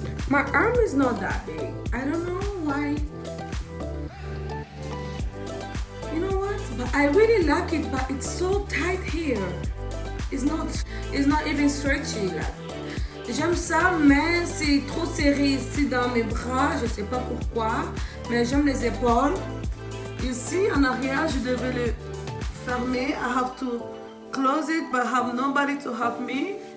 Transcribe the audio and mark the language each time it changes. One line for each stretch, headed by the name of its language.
English: My arm is not that big. I don't know why. You know what? But I really like it, but it's so tight here. It's not even stretchy là.
French: J'aime ça, mais c'est trop serré ici dans mes bras. Je sais pas pourquoi, mais j'aime les épaules. Ici en arrière, je devais le fermer.
English: I have to close it, but I have nobody to help me.